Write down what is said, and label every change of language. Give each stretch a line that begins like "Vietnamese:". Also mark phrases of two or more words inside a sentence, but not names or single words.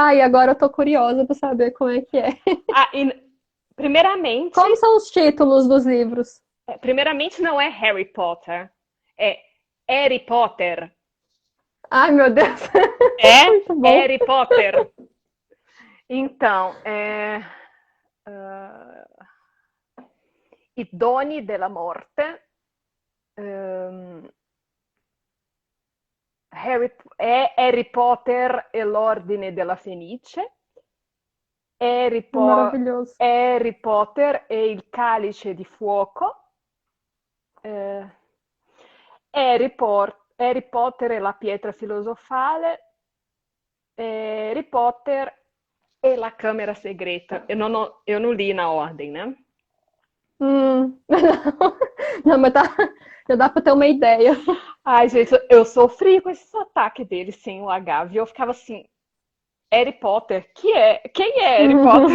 Portuguese: E agora eu tô curiosa pra saber como é que é. Ah, primeiramente, Como são os títulos dos livros? primeiramente não é Harry Potter, é Harry Potter. Ai, meu Deus. É Muito bom. Harry Potter. Então,
Italian: I doni della morte. Harry Potter e l'ordine della Fenice.
Portuguese: Maravilhoso.
Italian: Harry Potter e il calice di fuoco. Eh, Harry Potter e la pietra filosofale. Harry Potter e la Câmara Segreta.
Portuguese: Eu não li na ordem, né? Não, mas tá, já dá pra ter uma ideia. Ai, gente, eu sofri com esse sotaque dele sem o H, viu? Eu ficava assim, Harry Potter, quem é Harry Potter?